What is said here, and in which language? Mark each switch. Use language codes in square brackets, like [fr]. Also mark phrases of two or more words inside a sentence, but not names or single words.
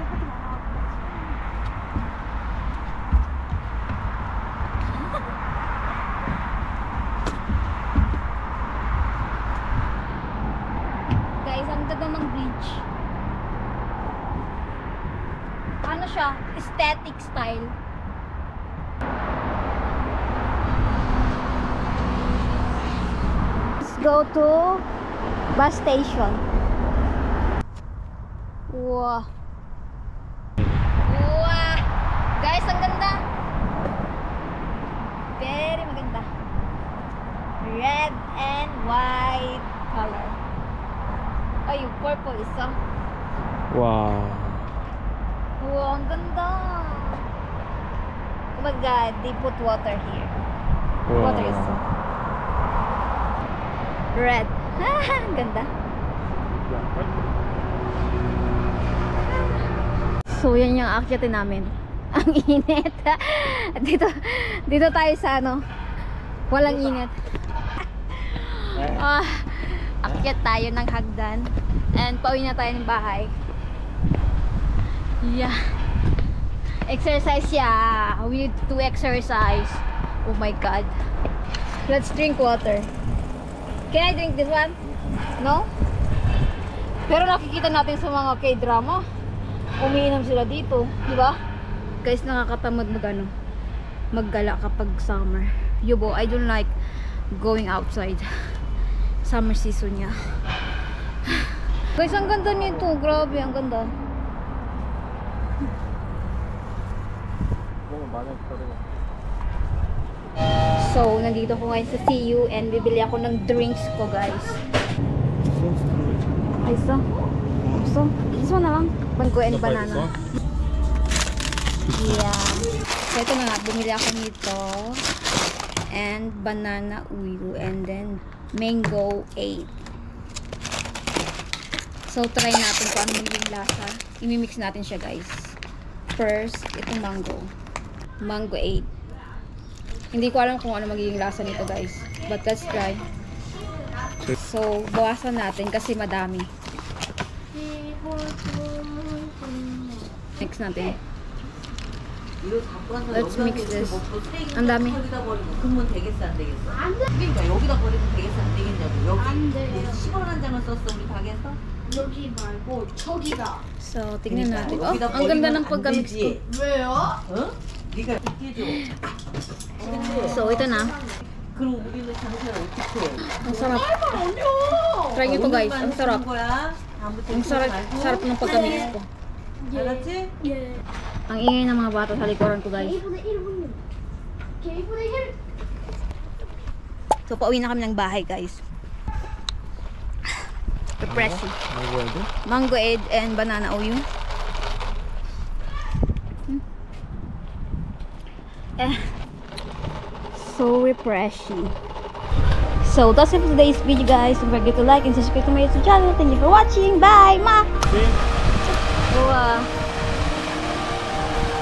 [tl] Guys, ang ganda ng bridge. Ano siya? [en] Aesthetic style. Let's go to bus station. Wow. Wow. [tl] Guys, ang ganda. Very maganda. [en] Red and white color. [tl] Ay, yung purple isa. [ko] 와. [tl] Wow, ang ganda. [en] Oh my god, they put water here. Water is red. [tl] Ang ganda. So, yan yung aakyatin namin. Ang init. Dito tayo sa walang init. Akyat tayo ng hagdan. And pauwi na tayo ng bahay. [en] Yeah. Exercise, yeah. We need to exercise. Oh my god. Let's drink water. Can I drink this one? No? [tl] Pero nakikita natin sa mga K-drama, umiinom sila dito, di ba? Guys, nakakatamad maggala kapag summer. [en] Yubo, I don't like going outside. Summer season [tl] niya. Guys, ang ganda nito. Grabe, ang ganda. So, nandito ko ngayon sa CU and bibili ako ng drinks ko, guys. Ay, [en] so? This one [tl] na lang. [en] Mango and banana. Yeah. So, [tl] ito na nga. Bumili ako nito. [en] And banana uyu. And then, [tl] mango 8. So, try natin kung ano magiging lasa. Imimix natin siya, guys. First, itong mango. [en] Mango 8. [tl] Hindi ko alam kung ano magiging lasa nito, guys. [en] But let's try. So, [tl] bawasan natin kasi madami. Mix natin. [en] Let's mix this. [tl] Ang dami. [ko] 그러면 되겠어 안 되겠어? 그러니까 여기다 버리면 되겠어 안 되겠냐고. 여기 10원 한 장을 썼어 우리 가게에서? 여기 말고 저기다. [tl] So, tingnan natin. Oh, [ko] 여기다 [tl] ang ganda ng [ko] 버리면 안 [tl] pagka-mix ko. [ko] 되지. 왜요? 어? 네가 있게 줘. [tl] So, ito na. [ko] 그럼 우리는 장사를 어떻게 해? [tl] Ang sarap. [ko] 아니요. [tl] Try nyo to, guys. Ang sarap. [ko] 거야? 다음부터 [tl] Ang sarap, sarap ng pagkamix ko. [ko] 알았지? 예. [tl] Ang ingay ng mga bata sa likuran ko, guys. [ko] K-분의 1분요. K-분의 1. [tl] So, pauwi na kami ng bahay, guys. [en] Refreshing. [ko] 먹어야 돼? [en] Mango and banana uyu. So refreshing. So that's it for today's video, guys. Don't forget to like and subscribe to my YouTube channel. Thank you for watching. Bye, ma. Wow.